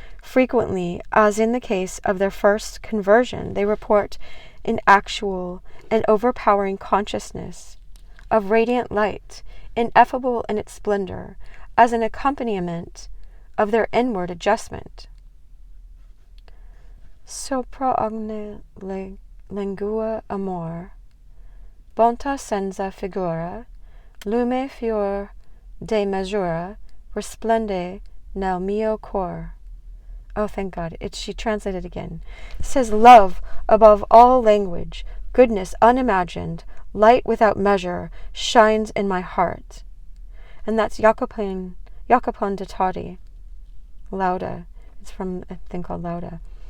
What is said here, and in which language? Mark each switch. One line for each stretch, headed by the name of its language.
English: Frequently, as in the case of their first conversion, they report an actual and overpowering consciousness of radiant light, ineffable in its splendor, as an accompaniment of their inward adjustment.
Italian: Sopra omne lingua amor, bonta senza figura, lume fior de misura, resplende nel mio cor.
English: Oh, thank God. She translated again. It says, love above all language, goodness unimagined, light without measure, shines in my heart. And that's Jacopon de Todi. Lauda. It's from a thing called Lauda.